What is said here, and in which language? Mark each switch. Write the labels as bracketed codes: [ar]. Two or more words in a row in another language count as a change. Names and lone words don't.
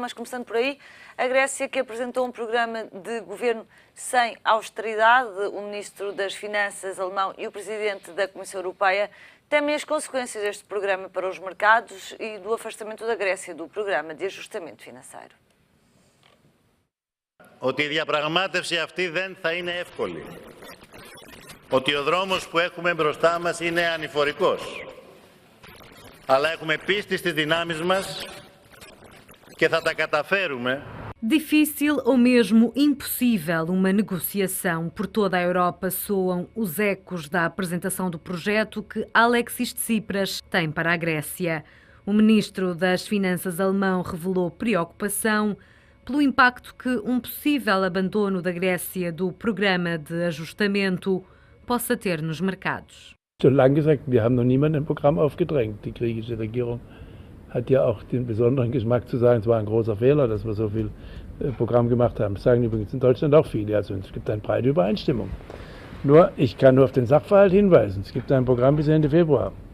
[pt] Mas começando por aí, a Grécia que apresentou um programa de governo sem austeridade. O Ministro das Finanças alemão e o Presidente da Comissão Europeia temem as consequências deste programa para os mercados e do afastamento da Grécia do programa de ajustamento financeiro. [el] Ότι η διαπραγμάτευση αυτή δεν θα είναι εύκολη. Ότι ο δρόμος που έχουμε μπροστά μας είναι ανηφορικός. Αλλά έχουμε πίστη στις δυνάμεις μας και θα τα καταφέρουμε. [pt] Difícil ou mesmo impossível uma negociação. Por toda a Europa soam os ecos da apresentação do projeto que Alexis Tsipras tem para a Grécia. O ministro das Finanças alemão revelou preocupação pelo impacto que um possível abandono da Grécia do programa de ajustamento possa ter nos mercados. [de] Schon lange gesagt, wir haben noch niemanden ein Programm aufgedrängt. Die griechische Regierung hat ja auch den besonderen Geschmack zu sagen, es war ein großer Fehler, dass wir so viel Programm gemacht haben. Das sagen übrigens in Deutschland auch viele. Also es gibt eine breite Übereinstimmung. Nur, ich kann nur auf den Sachverhalt hinweisen. Es gibt ein Programm bis Ende Februar.